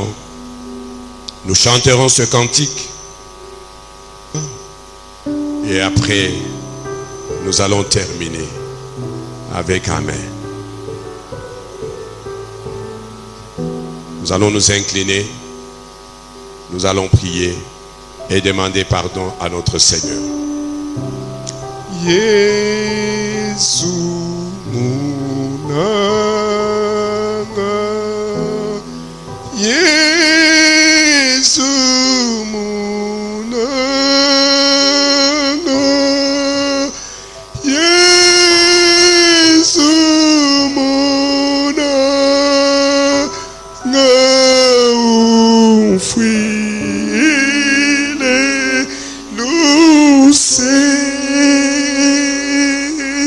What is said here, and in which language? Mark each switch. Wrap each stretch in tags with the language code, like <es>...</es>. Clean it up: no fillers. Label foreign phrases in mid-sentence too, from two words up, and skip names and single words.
<fr>Nous chanterons ce cantique. Et après, nous allons terminer avec Amen. Nous allons nous incliner. Nous allons prier et demander pardon à notre Seigneur.</fr> <lua>Yesu munanga, Yesu munanga, Yesu munanga, ufile luce.</lua>